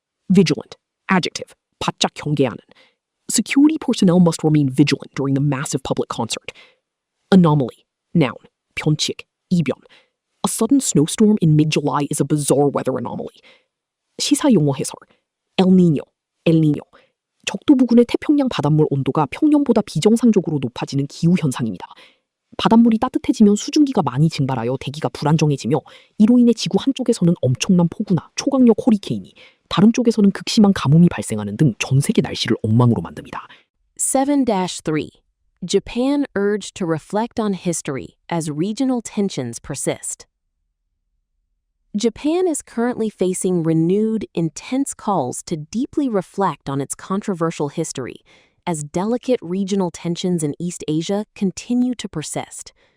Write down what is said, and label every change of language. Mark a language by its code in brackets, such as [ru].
[en] Vigilant. Adjective. [ko] 바짝 경계하는. [en] Security personnel must remain vigilant during the massive public concert. Anomaly. Noun. [ko] 변칙. 이변. [en] A sudden snowstorm in mid-July is a bizarre weather anomaly. [ko] 시사용어 해설. El Niño. El Niño. 적도 부근의 태평양 바닷물 온도가 평년보다 비정상적으로 높아지는 기후 현상입니다. 바닷물이 따뜻해지면 수증기가 많이 증발하여 대기가 불안정해지며 이로 인해 지구 한쪽에서는 엄청난 폭우나 초강력 허리케인이 다른 쪽에서는 극심한 가뭄이 발생하는 등 전 세계 날씨를 엉망으로 만듭니다. 7-3. [en] Japan urged to reflect on history as regional tensions persist. Japan is currently facing renewed, intense calls to deeply reflect on its controversial history as delicate regional tensions in East Asia continue to persist.